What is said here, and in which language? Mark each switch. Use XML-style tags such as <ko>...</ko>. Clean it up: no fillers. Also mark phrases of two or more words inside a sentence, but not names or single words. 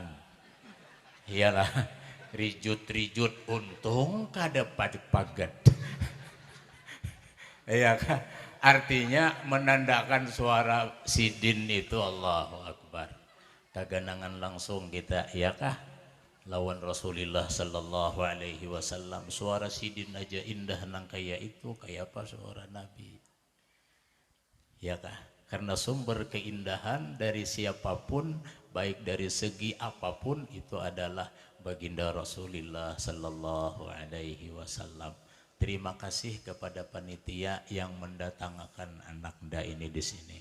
<bjn>Iyalah, rijut-rijut untung kada pagat. Iya kan? Artinya menandakan suara sidin itu</bjn> <ar>الله أكبر.</ar> <bjn>Kaganangan langsung kita, iya kah? Lawan</bjn> <ar>رسول الله صلى الله عليه وسلم,</ar> <bjn>suara sidin aja indah nang kayak itu, kayak apa suara Nabi? Iya kah?</bjn> <id>Karena sumber keindahan dari siapapun, baik dari segi apapun, itu adalah baginda</id> <ar>رسول الله صلى الله عليه وسلم.</ar> <id>Terima kasih kepada panitia yang mendatangkan anak nda ini di sini.</id>